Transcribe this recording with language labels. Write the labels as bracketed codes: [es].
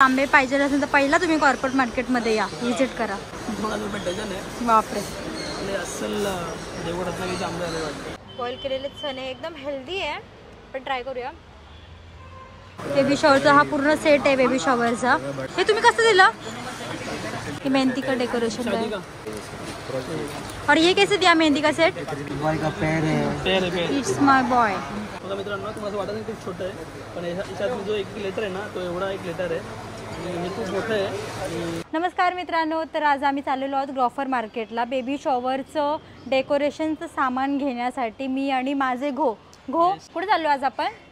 [mr] आंबे पाहिजे असेल तर पहिला तुम्ही कॉर्पोरेट मार्केटमध्ये या, व्हिजिट करा. 2000 रुपये डझन आहे. बापरे. असल देवगडचे आंबे आले वाटते. बॉईल केलेले चणे एकदम हेल्दी आहे, पण ट्राय करूया. बेबी शॉवरचा हा पूर्ण सेट आहे बेबी शॉवरचा. हे तुम्ही कसं दिलं? [hi] ये मेहंदी का डेकोरेशन है. और ये कैसे दिया मेहंदी का सेट? बॉय का पैर है. [en] It's my boy. [mr] बघा मित्रांनो, तुम्हाला वाटत नाही खूप छोटं आहे, पण याच्यात जो 1 लिटर आहे ना, तो एवढा 1 लिटर आहे आणि हे खूप मोठं आहे. नमस्कार मित्रांनो, तर आज आम्ही चाललेलो आहोत ग्रॉफर मार्केटला बेबी शॉवरचं डेकोरेशनचं सामान घेण्यासाठी. मी आणि माझे घो कुठे चाललो आज आपण?